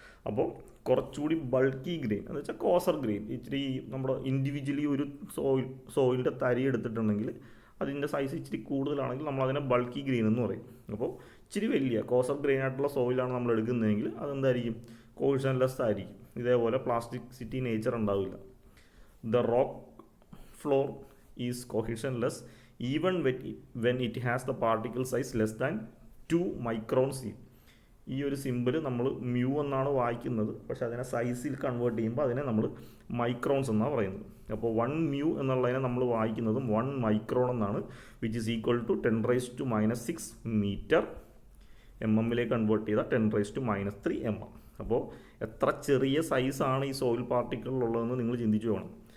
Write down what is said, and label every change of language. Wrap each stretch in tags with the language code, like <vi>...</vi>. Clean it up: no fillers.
<ml>അപ്പോൾ കുറച്ചുകൂടി bulky grain എന്ന് വെച്ചാൽ കോസർ ഗ്രെയിൻ, ഇച്ചിരി നമ്മുടെ ഇൻഡിവിജ്വലി ഒരു സോയിലിൻ്റെ തരി എടുത്തിട്ടുണ്ടെങ്കിൽ അതിൻ്റെ സൈസ് ഇച്ചിരി കൂടുതലാണെങ്കിൽ നമ്മൾ അതിനെ ബൾക്കി ഗ്രെയിൻ എന്ന് പറയും. അപ്പോൾ ഇച്ചിരി വലിയ കോസർ ഗ്രെയിൻ ആയിട്ടുള്ള സോയിലാണ് നമ്മൾ എടുക്കുന്നതെങ്കിൽ അതെന്തായിരിക്കും, കൊഹിഷൻലെസ് ആയിരിക്കും. ഇതേപോലെ പ്ലാസ്റ്റിസിറ്റി നേച്ചർ ഉണ്ടാവില്ല.</ml> <en>the rock floor is cohesionless even when it has the particle size less than 2 microns</en> <ml>ഈ ഒരു സിമ്പിൾ നമ്മൾ മ്യൂ എന്നാണ് വായിക്കുന്നത്, പക്ഷേ അതിനെ സൈസിൽ കൺവേർട്ട് ചെയ്യുമ്പോൾ അതിനെ നമ്മൾ മൈക്രോൺസ് എന്നാണ് പറയുന്നത്. അപ്പോൾ 1 മ്യൂ എന്നുള്ളതിനെ നമ്മൾ വായിക്കുന്നതും 1 മൈക്രോൺ എന്നാണ്,</ml> <en>which is equal to</en> <ml>10⁻⁻6 metre. എമ്മിലേക്ക് convert ചെയ്താൽ 10⁻³ mm. അപ്പോൾ എത്ര ചെറിയ സൈസാണ് ഈ സോയിൽ പാർട്ടിക്കിളിലുള്ളതെന്ന് നിങ്ങൾ ചിന്തിച്ചു വേണം.</ml>